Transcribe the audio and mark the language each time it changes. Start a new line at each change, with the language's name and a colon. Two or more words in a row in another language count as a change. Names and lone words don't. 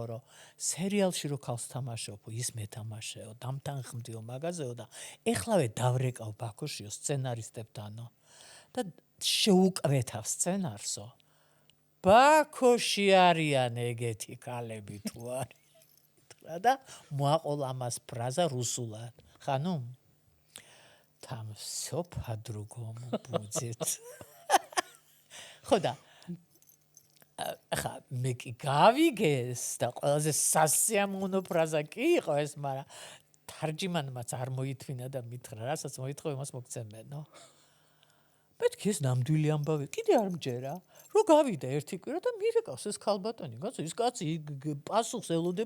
Georgian: რომ სერიალში რო ქალს თამაშობო ის მეთამაშეო დამთანხმდიო მაგაზეო და ეხლავე დავრეკავ ბაქოშიო სცენარისტებთანო და შეუკვეთავ სცენარსო ბაქოში არიან ეგეთი ქალები თუ არის და მოაყოლა ამას ფრაზა რუსულად ხანუ
Russian: там всё по-другому будет
Georgian: ხოდა ახლა მე კი გავიგეს და ყველაზე სასიამოვნო ფრაზა კი იყო ეს მაგრამ თარჯიმანმაც არ მოითმინა და მითხრა რასაც მოითხოვე მას მოგცემენო მეთქი ეს ნამდვილი ამბავი კიდე არ მჯერა რო გავიდა ერთი კვირა და მირეკავს ეს ქალბატონი კაცო ის კაცი პასუხს ელოდება